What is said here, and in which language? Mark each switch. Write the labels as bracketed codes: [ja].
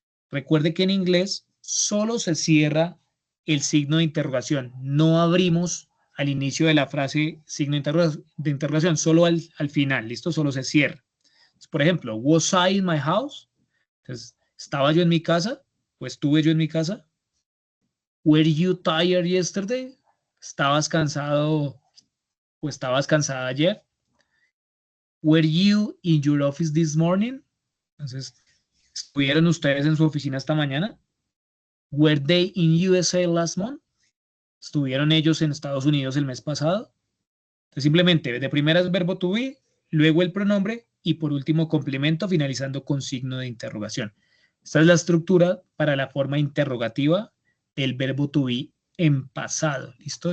[es] Recuerde que en inglés solo se cierra el signo de interrogación. No abrimos al inicio de la frase signo de interrogación, solo al final. ¿Listo? Solo se cierra. Entonces, por ejemplo, [en] was I in my house? [es] Entonces, ¿estaba yo en mi casa? ¿O estuve yo en mi casa? [en] Were you tired yesterday? [es] ¿Estabas cansado o estabas cansada ayer? [en] Were you in your office this morning? [es] Entonces, ¿estuvieron ustedes en su oficina esta mañana? [en] Were they in USA last month? [es] ¿Estuvieron ellos en Estados Unidos el mes pasado? Entonces, simplemente, de primera es verbo to be, luego el pronombre y por último complemento finalizando con signo de interrogación. Esta es la estructura para la forma interrogativa del verbo to be en pasado. ¿Listo?